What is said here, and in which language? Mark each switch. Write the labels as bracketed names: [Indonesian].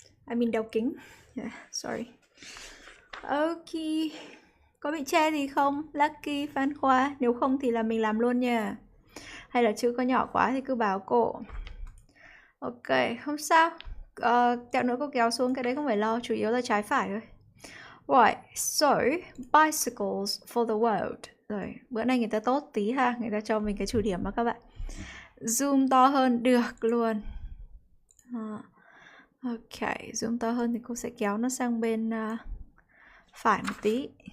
[English] I mean [Vietnamese] đeo kính. [English] Yeah, sorry. Ok. [Vietnamese] Có bị che gì không? Lucky, Phan Khoa. Nếu không thì là mình làm luôn nha. Hay là chữ có nhỏ quá thì cứ bảo cô. Ok, không sao. Tẹo nữa cô kéo xuống, cái đấy không phải lo. Chủ yếu là trái phải thôi. [English] Right, so bicycles for the world. [Vietnamese] Rồi, bữa nay người ta tốt tí ha, người ta cho mình cái chủ điểm đó các bạn. Zoom to hơn được luôn. Ok, zoom to hơn thì cô sẽ kéo nó sang bên phải một tí.